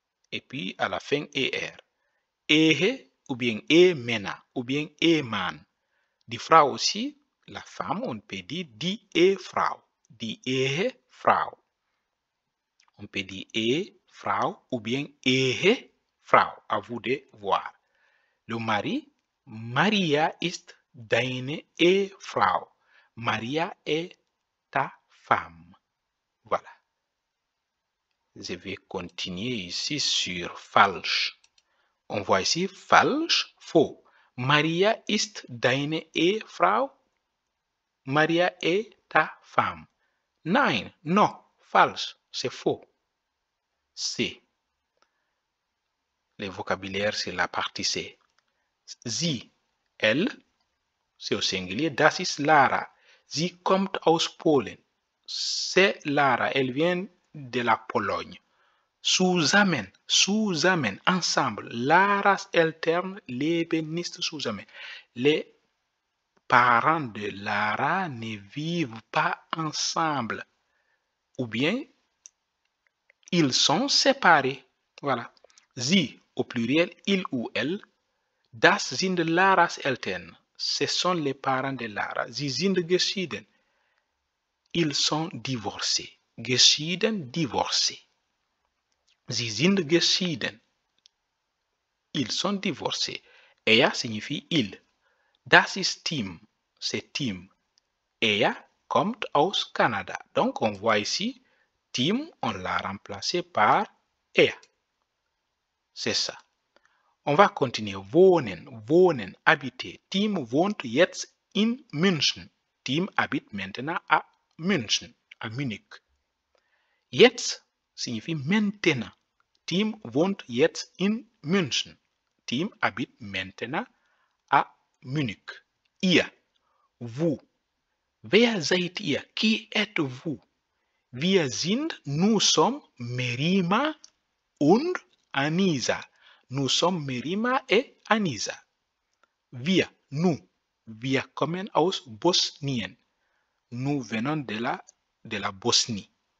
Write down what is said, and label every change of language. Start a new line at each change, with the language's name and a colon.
French: Et puis, à la fin, ER. Ehe, ou bien E-mena, ou bien E-man. Die Frau aussi, la femme, on peut dire die Ehefrau. Die Ehefrau. On peut dire Ehefrau ou bien Ehefrau. À vous de voir. Le mari,
German: Maria ist deine Ehefrau.
French: Maria est ta femme. Voilà. Je vais continuer ici sur falsch. On voit ici falsch, faux.
German: Maria ist deine Ehefrau.
French: Maria est ta femme. Nein, non, false, c'est faux. C. les vocabulaires sur la partie C. Sie, elle, c'est au singulier.
German: Das ist Lara. Sie kommt aus Polen.
French: C'est Lara, elle vient de la Pologne.
German: Zusammen, zusammen, ensemble. Lara's Eltern leben nicht zusammen.
French: Les parents de Lara ne vivent pas ensemble. Ou bien, ils sont séparés. Voilà. Sie au pluriel, il ou elle.
German: Das sind Lara's Eltern.
French: Ce sont les parents de Lara.
German: Sie sind geschieden.
French: Ils sont divorcés.
German: Geschieden, divorcés. Sie sind geschieden.
French: Ils sont divorcés. Er signifie il.
German: Das ist Tim.
French: C'est Tim.
German: Er kommt aus Canada.
French: Donc, on voit ici, Tim, on l'a remplacé par er. C'est ça. On va continuer. Wohnen, wohnen, habiter.
German: Tim wohnt jetzt in München.
French: Tim habite maintenant à München, à Munich. Jetzt signifie maintenant.
German: Tim wohnt jetzt in München.
French: Tim habite maintenant à Munich.
German: Ihr, vous. Wer seid ihr?
French: Qui êtes-vous?
German: Wir sind,
French: nous sommes
German: Merima und Anisa.
French: Nous sommes Merima et Anisa. Wir, nous.
German: Wir kommen aus Bosnien.
French: Nous venons de la Bosnie.